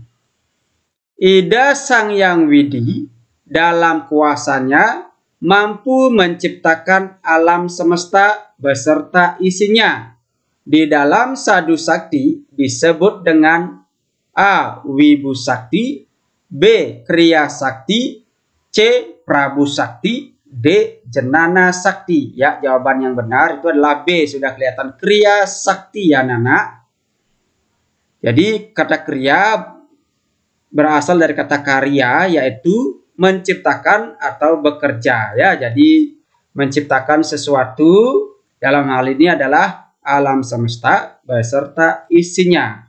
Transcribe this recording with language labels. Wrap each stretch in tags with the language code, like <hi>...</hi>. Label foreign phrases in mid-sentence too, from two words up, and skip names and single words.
<id>Ida Sang Hyang Widi dalam kuasanya mampu menciptakan alam semesta beserta isinya. Di dalam Sadhu Sakti disebut dengan A. Wibu Sakti, B. Kriya Sakti, C. Prabu Sakti, D. Jenana Sakti. Ya, jawaban yang benar itu adalah B. Sudah kelihatan Kriya Sakti ya Nana. Jadi kata kriya berasal dari kata karya, yaitu menciptakan atau bekerja ya. Jadi menciptakan sesuatu dalam hal ini adalah alam semesta beserta isinya.</id>